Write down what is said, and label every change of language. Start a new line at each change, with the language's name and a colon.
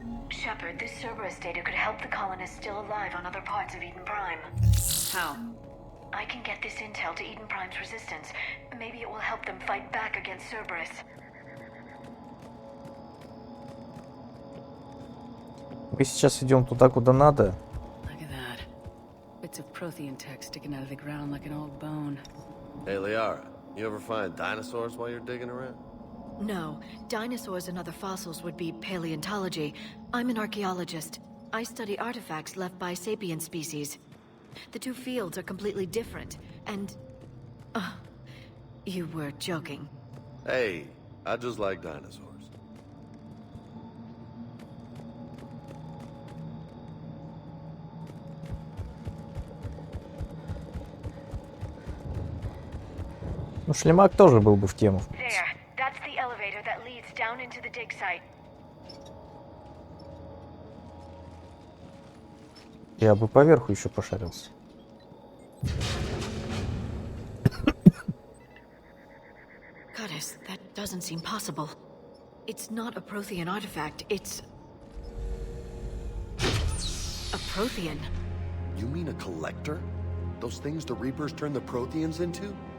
English: Shepard, this Cerberus data could help the colonists still alive on other parts of Eden Prime. How? I can get this intel to Eden Prime's resistance. Maybe it will help them fight back against Cerberus.
Russian: Мы сейчас идем туда, куда надо.
English: Look at that. Bits of Prothean tech sticking out of the ground like an old bone. Hey, Liara, you ever find dinosaurs while you're digging around? No. Dinosaurs and other fossils would be paleontology. I'm an archaeologist. I study artifacts left by sapient species. The two fields are completely different, and... you were joking. Hey, I just like dinosaurs.
Russian: Ну, Шлемак тоже был бы в тему.
English: There. That's the elevator that leads down into the dig site.
Russian: Я бы поверху еще пошарился.
English: Goddess, that doesn't seem possible. It's not a Prothean artifact, it's... a Prothean. You mean a collector? Those things the Reapers turned the Protheans into?